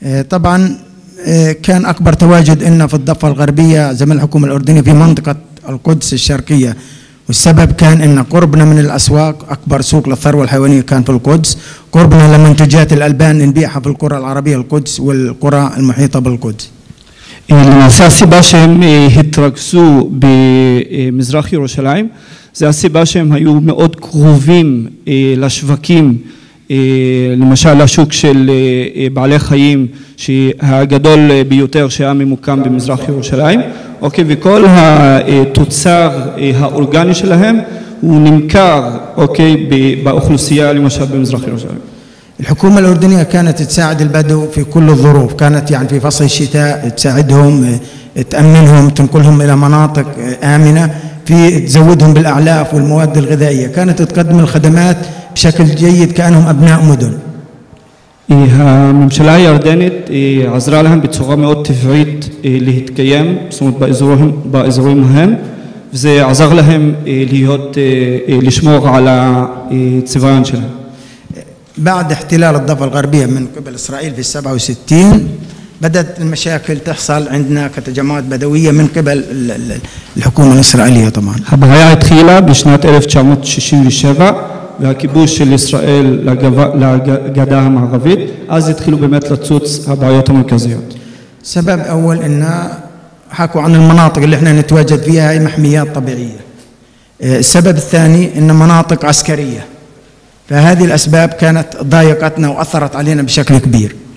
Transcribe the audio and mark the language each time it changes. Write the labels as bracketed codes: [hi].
[ar] طبعا كان أكبر تواجد إن في الضفة الغربية زمن الحكومة الأردنية في منطقة القدس الشرقية، والسبب كان إن قربنا من الأسواق، أكبر سوق للثروة الحيوانية كان في القدس، قربنا لمنتجات الألبان نبيعها في القرى العربية القدس والقرى المحيطة بالقدس. [he] למעשה הסיבה שהם התרכזו במזרח ירושלים זה הסיבה שהם היו מאוד קרובים לשווקים, למשל השוק של בעלי חיים שהגדול ביותר שהיה ממוקם במזרח ירושלים, אוקיי, וכל התוצר האורגני שלהם הוא נמכר, אוקיי, באוכלוסייה למשל במזרח ירושלים. [ar] الحكومة الأردنية كانت تساعد البدو في كل الظروف، كانت يعني في فصل الشتاء تساعدهم، تأمنهم، تنقلهم إلى مناطق آمنة، في تزودهم بالأعلاف والمواد الغذائية، كانت تقدم الخدمات بشكل جيد كأنهم أبناء مدن. [he] הממשלה הירדנית עזרה להם בצורה מאוד טבעית להתקיים, זאת אומרת באזורים ההם, וזה עזר להם לשמור על הצביון שלהם. [ar] بعد احتلال الضفة الغربية من قبل إسرائيل في 67 بدأت المشاكل تحصل عندنا كتجمعات بدوية من قبل الحكومة الإسرائيلية طبعا. [he] הבעיה התחילה בשנת 1967 והכיבוש של ישראל לגדה המערבית, אז התחילו באמת לצוץ הבעיות המרכזיות. [ar] سبب أول إن حكوا عن المناطق اللي احنا نتواجد فيها هي محميات طبيعية. السبب الثاني إن مناطق عسكرية. فهذه الأسباب كانت ضايقتنا وأثرت علينا بشكل كبير.